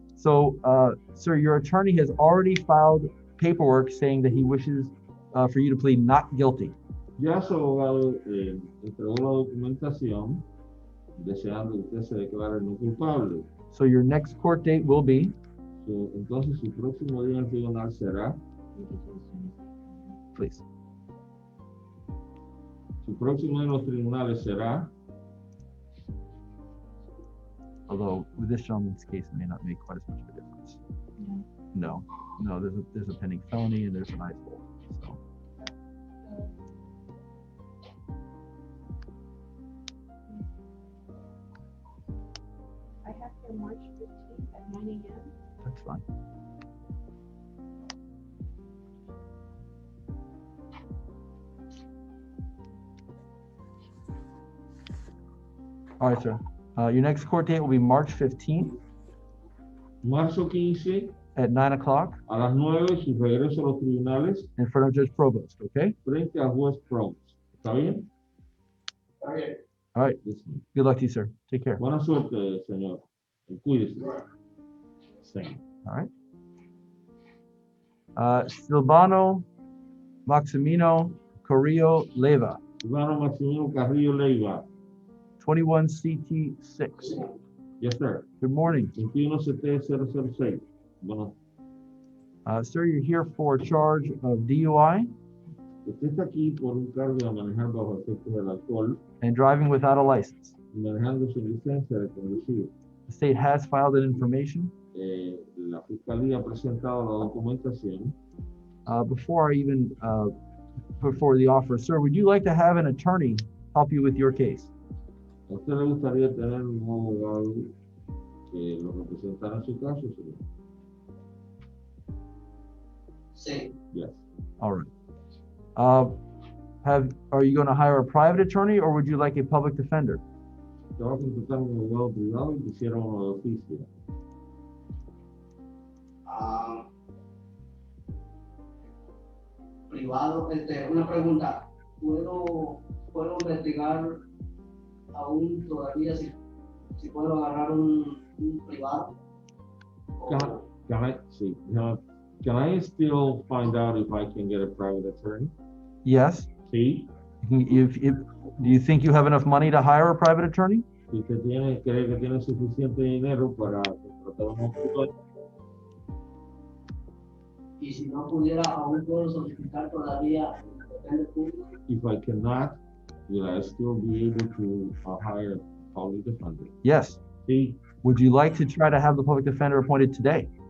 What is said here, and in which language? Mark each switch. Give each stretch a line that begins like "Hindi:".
English: So, sir, your attorney has already filed paperwork saying that he wishes for you to plead not guilty.
Spanish: Ya su abogado entregó la documentación deseando que usted se declare no culpable.
English: So your next court date will be?
Spanish: Entonces su próximo día en el tribunal será,
English: Please.
Spanish: su próximo día en los tribunales será,
English: Although with this gentleman's case, it may not make quite as much of a difference. No, there's a pending felony and there's an IPO. So. I have for March 15th at 9 a.m. That's fine. All right, sir. Your next court date will be March 15th
Spanish: marzo 15
English: at 9 o'clock
Spanish: a las 9, su regreso a los tribunales
English: in front of Judge Provost, okay?
Spanish: frente al juez Provost. ¿Está bien? Está bien.
English: All right. Yes. Good luck to you, sir. Take care.
Spanish: Buena suerte, señor. Cuídese. Sí.
English: All right. Silvano Maximino Carrillo Leyva,
Spanish: Silvano Maximino Carrillo Leyva.
English: 21 CT6. Yes, sir. Good morning.
Spanish: 21706. Bueno,
English: Sir, you're here for a charge of DUI
Spanish: usted está aquí por un cargo de manejar bajo efectos del alcohol
English: and driving without a license.
Spanish: y manejando sin licencia de conducir.
English: The state has filed that information.
Spanish: La fiscalía ha presentado la documentación.
English: Before I even put forward the offer, sir, would you like to have an attorney help you with your case?
Spanish: ¿A usted le gustaría tener un abogado que lo representara en su caso, señor? Sí.
English: Yes. All right. Are you going to hire a private attorney or would you like a public defender?
Spanish: Te va a contratar un abogado privado y quisiera uno de oficio. Privado, una pregunta. ¿Puedo investigar aún todavía si puedo agarrar un un privado?
English: Can I still find out if I can get a private attorney? Yes.
Spanish: Sí.
English: Do you think you have enough money to hire a private attorney?
Spanish: Si usted cree que tiene suficiente dinero para contratar un abogado. Y si no pudiera, aún puedo solicitar todavía el defender público.
English: If I cannot, will I still be able to hire a public defender? Yes.
Spanish: Sí.
English: Would you like to try to have the public defender appointed today?